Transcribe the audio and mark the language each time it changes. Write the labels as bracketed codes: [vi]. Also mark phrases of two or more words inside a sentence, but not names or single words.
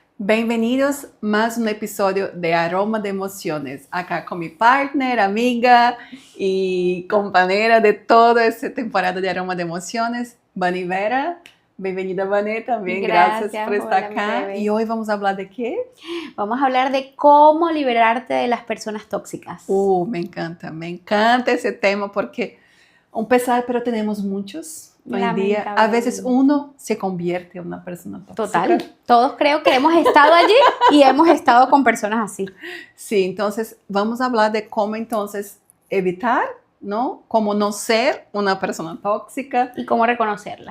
[pt] Bem-vindos a mais um episódio de Aroma de Emociones. Acá com minha partner, amiga e companheira de toda essa temporada de Aroma de Emociones, Vani Vera. Bem-vinda, Vani, também. [es] Gracias por estar Hola, acá. bebé. [pt] E hoje vamos falar de quê? [es] Vamos a hablar de cómo liberarte de las personas tóxicas. [pt] Me encanta esse tema porque, pesar, pero temos muitos. [es] Hoy en día, a veces uno se convierte en una persona tóxica. Total, todos creo que hemos estado allí y hemos estado con personas así. Sí, entonces vamos a hablar de cómo entonces evitar, ¿no? Cómo no ser una persona tóxica. Y cómo reconocerlas.